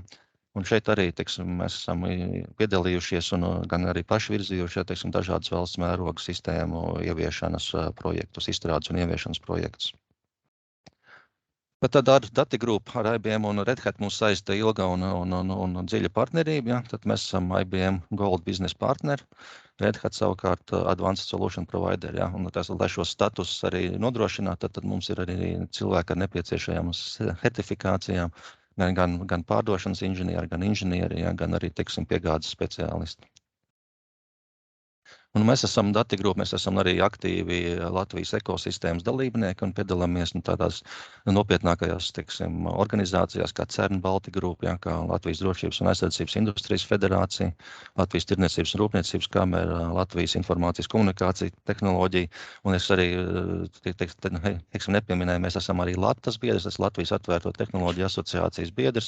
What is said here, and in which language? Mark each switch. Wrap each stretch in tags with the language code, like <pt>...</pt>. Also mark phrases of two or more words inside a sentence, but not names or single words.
<lv>Un šeit arī, teiksim, mēs esam piedalījušies un gan arī paši virzījuši, teiksim, dažādas valsts mērogu sistēmu ieviešanas projektus, izstrādes un ieviešanas projektus. Bet tad ar DATI Group, ar IBM un Red Hat mūs saista ilga un dziļa partnerība. Ja? Tad mēs esam IBM Gold Business Partner, Red Hat savukārt Advanced Solution Provider. Ja? Un tas, lai šos statusus arī nodrošināt, tad mums ir arī cilvēki ar nepieciešajām certifikācijām, gan pārdošanas inženieri, gan inženieri, ja? Gan arī, teiksim, piegādes speciālisti. Un mēs esam DATI Group, mēs esam arī aktīvi Latvijas ekosistēmas dalībnieki un piedalāmies tādās nopietnākajās, teiksim, organizācijās kā CERN, Balti Group, ja, kā Latvijas drošības un aizsardzības industrijas federācija, Latvijas tirdzniecības un rūpniecības kamera, Latvijas informācijas komunikācija tehnoloģija, un es arī, teiksim, nepieminēju, mēs esam arī LATAS biedrs, tas Latvijas atvērto tehnoloģiju asociācijas biedrs.</lv>